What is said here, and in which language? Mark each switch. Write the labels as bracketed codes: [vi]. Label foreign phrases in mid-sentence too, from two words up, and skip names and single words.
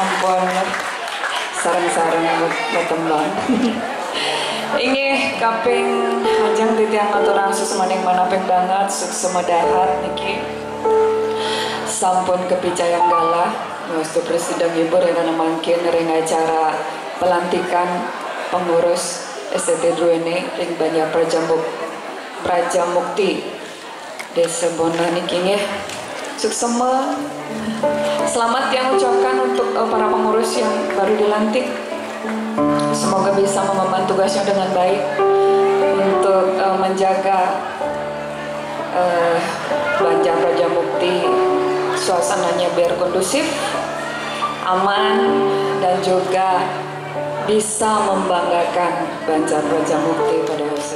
[ban] pun sarang-sarang bertembang. Inggih kaping hajang titiang aturang susemaning manaping banget suksema dahat niki sampun kepicayang galah Gusti Presiden Ibu rena mangkin ring acara pelantikan pengurus STT Druene ring Banjar Prajamukti Desa Bona niki nggih suksema. [id] Selamat yang ucapkan untuk para pengurus yang baru dilantik. Semoga bisa mengemban tugasnya dengan baik untuk menjaga Banjar Prajamukti suasananya biar kondusif, aman, dan juga bisa membanggakan Banjar Prajamukti pada